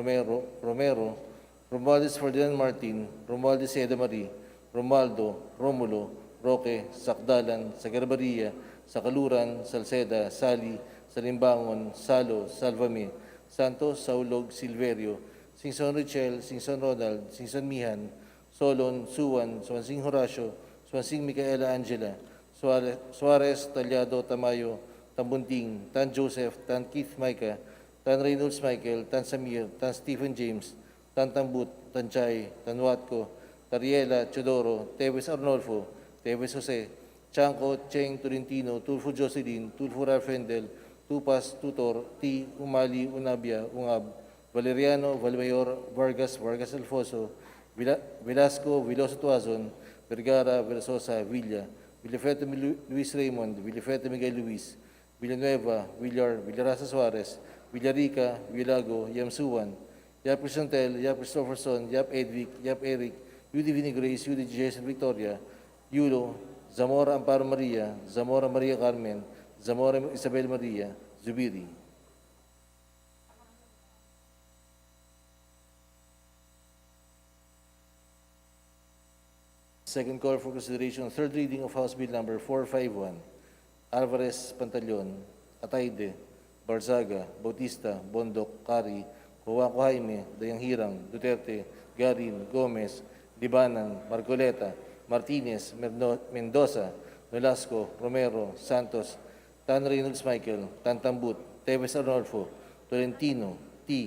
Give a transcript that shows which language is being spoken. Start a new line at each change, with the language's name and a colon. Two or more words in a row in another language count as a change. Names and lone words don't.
English: Romero, Romualdez Ferdinand Martin, Romualdez Eda Marie, Romualdo, Romulo, Roque, Sakdalan, Sagarbaria, Sakaluran, Salceda, Sali, Salimbangon, Salo, Salvame, Santos, Saulog, Silverio, Singson Richel, Singson Ronald, Singson Mihan, Solon, Suwan, Swansing Horacio, Swansing Micaela Angela, Suarez, Talyado, Tamayo, Tambunting, Tan Joseph, Tan Keith Micah, Tan Reynolds Michael, Tan Samir, Tan Stephen James, Tan Tambut, Tan Chay, Tan Watco, Tariela, Chodoro, Teves Arnolfo, Teves Jose, Chanco, Cheng, Tolentino, Tulfo Jocelyn, Tulfo Ralfendel, Tupas, Tutor, T. Umali, Unabia, Ungab, Valeriano, Valmayor, Vargas, Vargas Alfonso, Velasco, Veloso Tuazon, Vergara, Versosa, Villa, Villafete Luis Raymond, Villafete Miguel Luis, Villanueva, Villarasa Suarez, Villarica, Villago, Yamsuan, Yap Crisantel, Yap Christopherson, Yap Edvic, Yap Eric, Yudi Vinigrace, Yudi Jason Victoria, Yulo, Zamora Amparo Maria, Zamora Maria Carmen, Zamora Isabel Maria, Zubiri. Second call for consideration, third reading of House Bill number 451. Alvarez, Pantaleon, Atayde, Barzaga, Bautista, Bondok, Kari, Huwaco Jaime, Dayanghirang, Duterte, Garin, Gomez, Libanan, Marcoleta, Martinez, Mendoza, Velasco, Romero, Santos, Tan Reynolds Michael, Tan Tambut, Teves Arnolfo, Tolentino, T.